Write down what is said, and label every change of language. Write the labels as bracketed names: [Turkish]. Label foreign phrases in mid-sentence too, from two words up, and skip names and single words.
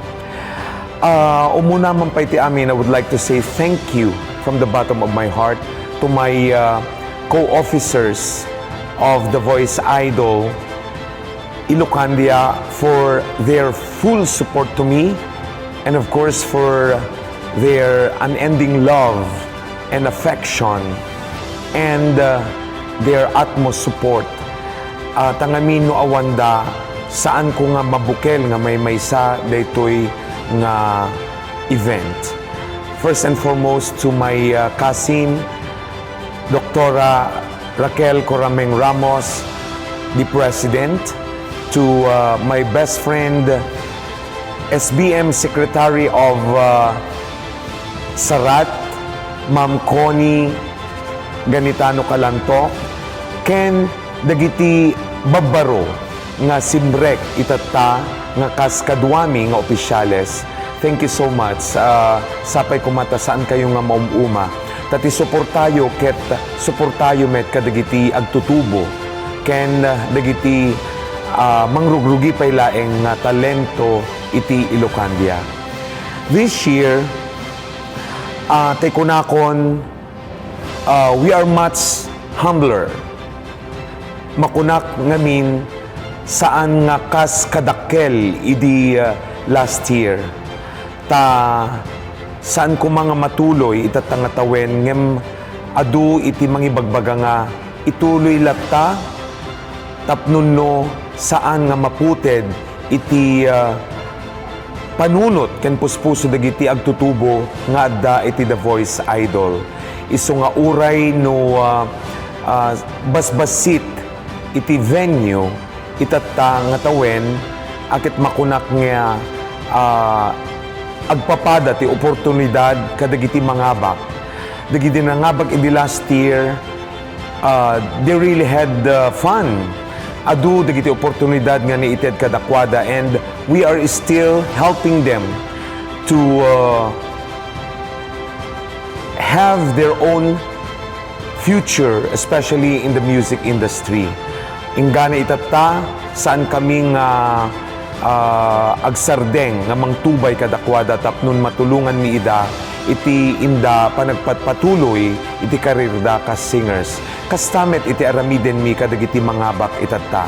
[Iloko] Umuna man pa iti amin, [English] I would like to say thank you from the bottom of my heart to my co-officers of The Voice Idol Ilocandia for their full support to me and of course for their unending love and affection and their utmost support. [Iloko] Tangamin no awanda saan ko nga mabukel nga may maysa daytoy nga event. [English] First and foremost to my cousin Doktora Raquel Corameng Ramos, the President, to my best friend SBM Secretary of Sarat, Ma'am Connie Ganitano Calanto, [Iloko] ken dagiti babbaro nga simrek itata nga kaskadwami nga opisyales. [English] Thank you so much. [Iloko] Sapay kumata saan kayo nga maumuma. Tati suportayo ket suportayo met kadagiti agtutubo ken dagiti mangrugrugi pay laeng nga talento iti Ilocandia. [English] This year, kunakon we are much humbler. [Iloko] Makunak ngamin saan nga kas kadakkel idi [English] last year. [Iloko] Saan ko mga matuloy itatangatawen ngem adu iti mangibagbaga nga ituloy latta tapnunno saan nga maputed iti panunot ken puspuso dagiti agtutubo nga adda iti The Voice Idol. Isu nga uray no basbasit iti venue itatta nga tawen akit makunak nga agpapada ti oportunidad kadagiti mangabak. Dagiti nangabak iti [English] last year, they really had fun. [Iloko] Adu dagiti oportunidad nga niited kadakwada [English] and we are still helping them to have their own future, especially in the music industry. [Iloko] Ingana itata saan kaming agsardeng nga mangtubay kadakwada tapnon matulungan mi ida iti inda panagpatpatuloy iti karirda kas singers. Kastamet iti aramiden mi kadagiti mangabak itata.